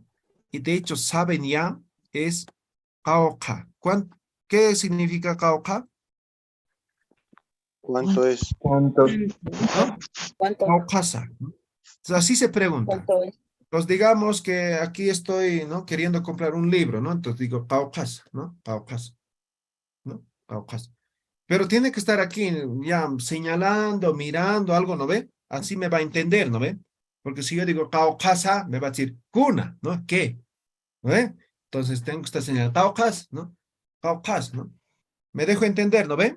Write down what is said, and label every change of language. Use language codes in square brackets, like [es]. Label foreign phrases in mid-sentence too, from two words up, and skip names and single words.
[es] Y de hecho saben ya, es Kauka. ¿Qué significa Kauka? ¿Cuánto es? ¿Cuánto? Kaukasa, ¿no? Entonces, así se pregunta. Pues digamos que aquí estoy, ¿no? Queriendo comprar un libro, ¿no? Entonces digo Kaukasa, ¿no? Kaukasa, ¿no? Kaukasa. Pero tiene que estar aquí ya señalando, mirando algo, ¿no ve? Así me va a entender, ¿no ve? Porque si yo digo Kaukasa, me va a decir cuna, ¿no? ¿Qué? ¿No ve? Entonces tengo que estar señalando Kaukas, ¿no? Kaukas, ¿no? Me dejo entender, ¿no ve?